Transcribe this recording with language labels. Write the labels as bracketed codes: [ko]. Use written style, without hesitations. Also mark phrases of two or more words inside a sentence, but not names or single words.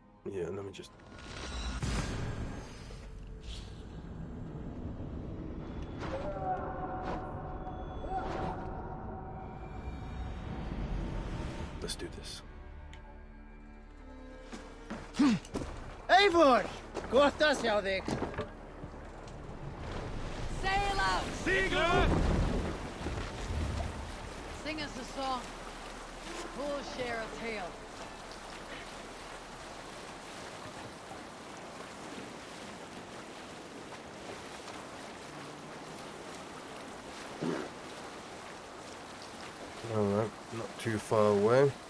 [en] Yeah, let me just... Let's do this. Eivor! [is] Gott að sjá þig. [en] Sail out! Sigurd! Sing us a song. We'll share a tale. Alright, not too far away.